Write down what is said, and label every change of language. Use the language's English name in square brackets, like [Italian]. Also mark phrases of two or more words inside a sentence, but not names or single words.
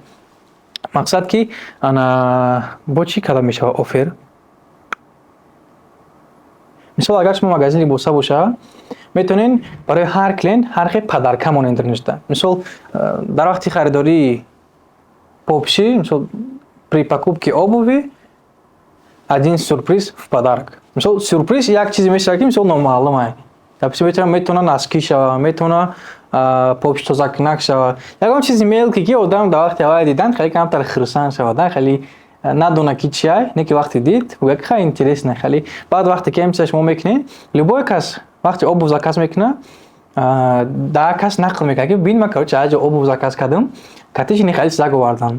[Tajik] Мақсад ки ана бо чӣ карда мешавад оффер? Мисол агар шумо магазини либоса боша, метавонед барои ҳар клиент ҳар хел подарка монанд ништа. Мисол дар вақти харидории попши, мисол [Russian] при покупке обуви один сюрприз в подарок. [Tajik] Мисол сюрприз як чизе мешавад ки мисол номаълумай. Допустим метавона носки шава, метавона попши тозакунак шава. Ягон чизи мелки ки одам дар вақти аввал дидан хеле камтар хурсанд шавад, хеле надона ки чиай, не ки вақти дид, буга ки хеле интересна хеле. Баъд вақте ки ҳамчиза шумо мекунед, любой кас вақти обув заказ мекунад, дар кас нақл мекунад ки бин ман короче ҳар ҷо обув заказ кардам, катиши не хеле чизак овардан.